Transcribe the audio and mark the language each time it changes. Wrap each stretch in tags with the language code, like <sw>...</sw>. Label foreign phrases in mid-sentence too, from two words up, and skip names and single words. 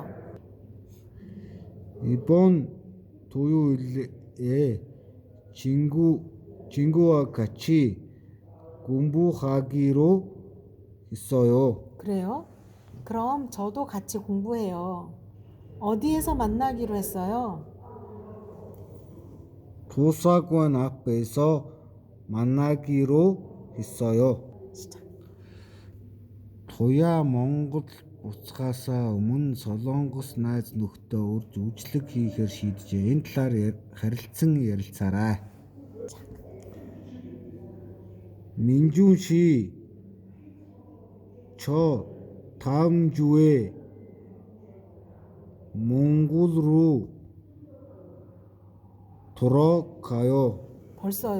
<ko>이번 토요일에 친구와 같이 공부하기로 했어요. 그래요? 그럼 저도 같이 공부해요. 어디에서 만나기로 했어요? 도서관 앞에서 만나기로 했어요.</ko> <mn>Туяа Монгол буцахаасаа өмнө Солонгос найз нөхдөд урьж үйлчлэг хийхээр шийджээ. Энэ талаар харилцан ярилцаарай.</mn> <ko>민준 씨, 저 다음 주에 몽골으로 돌아가요. 벌써요?</ko>